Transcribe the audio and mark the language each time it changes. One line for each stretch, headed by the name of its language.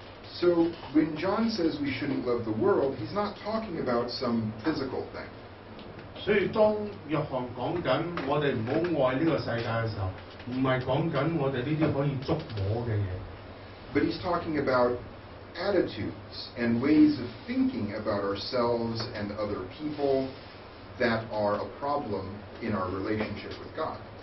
English: So when John says we shouldn't love the world, he's not talking about some physical thing.
Cantonese: 所以當約翰講緊我哋唔好愛呢個世界嘅時候，唔係講緊我哋呢啲可以觸摸嘅嘢。
English: But he's talking about attitudes and ways of thinking about ourselves and other people that are a problem in our relationship with God.